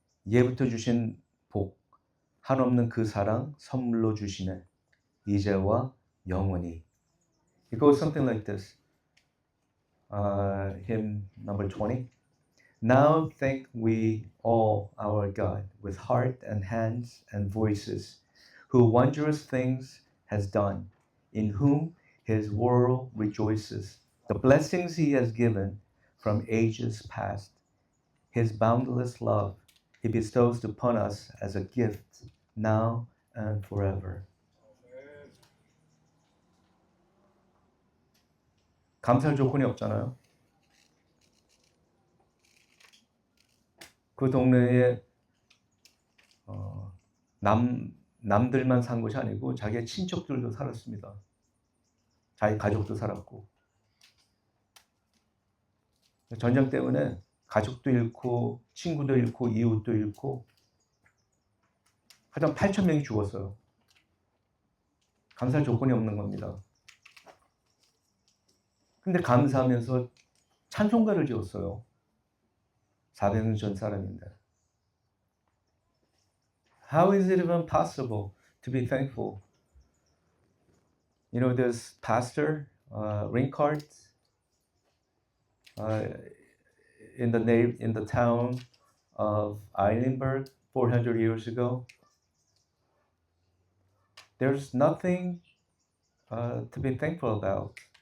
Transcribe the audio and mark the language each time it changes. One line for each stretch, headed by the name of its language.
Korean: 예부터 주신 복 한없는 그 사랑 선물로 주시네. 이제와 영원히.
English: It goes something like this. Hymn number 20. Now thank we all our God with heart and hands and voices, who wondrous things has done, in whom his world rejoices. The blessings he has given from ages past, his boundless love he bestows upon us as a gift now and forever.
Korean: 감사할 조건이 없잖아요. 그 동네에 남들만 산 것이 아니고 자기의 친척들도 살았습니다. 자기 가족도 살았고 전쟁 때문에 가족도 잃고 친구도 잃고 이웃도 잃고 하여튼 8,000명이 죽었어요. 감사할 조건이 없는 겁니다. 근데 감사하면서 찬송가를 지었어요. 400년 전 사람인데.
English: How is it even possible to be thankful? You know, this pastor, Rinkart, in the town of Eilenberg 400 years ago, there's nothing to be thankful about.